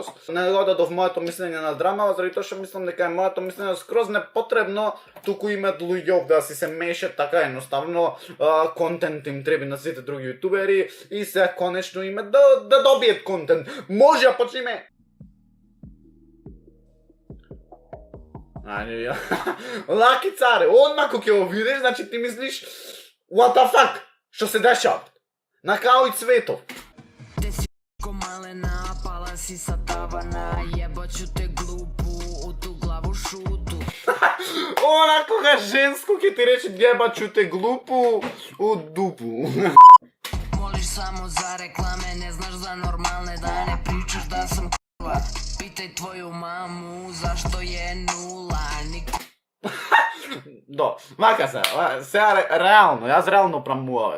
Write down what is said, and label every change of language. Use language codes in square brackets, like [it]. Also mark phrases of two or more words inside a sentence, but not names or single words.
[mk] Не го дадов моето мислење на драма, заради тоа што мислам дека е моето мислење скроз непотребно, туку имат луѓе да си се мешат така едноставно, контент им треба на сите други јутубери и се конечно име да добиет контент. Може да почнеме. Лаки Царе, одма кога ќе го видиш, значи ти мислиш [en] what the fuck, [mk] што се дешава? [sr] На као и Цветов. Те си малена, пала си са тавана, јебачу те глупу, у ту главу шуту. Онакога женско ќе ти рече јебачу те глупу, у дупу. Молиш само за рекламе, не знаш за нормалне, да не причаш да сам к***ва. Питај твоју маму, зашто е нула, [mk] Да, вака сега реално, јас реално прамуваме.